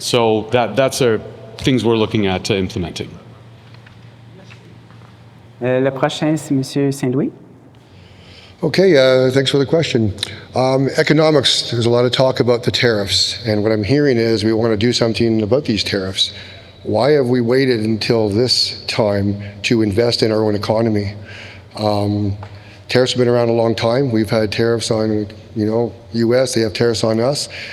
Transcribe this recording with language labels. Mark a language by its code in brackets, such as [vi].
[en] So that's our things we're looking at implementing. [fr] Le prochain, c'est Monsieur Saint-Louis. [en] Okay, thanks for the question. Economics, there's a lot of talk about the tariffs, and what I'm hearing is we want to do something about these tariffs. Why have we waited until this time to invest in our own economy? Tariffs have been around a long time. We've had tariffs on, U.S., they have tariffs on us.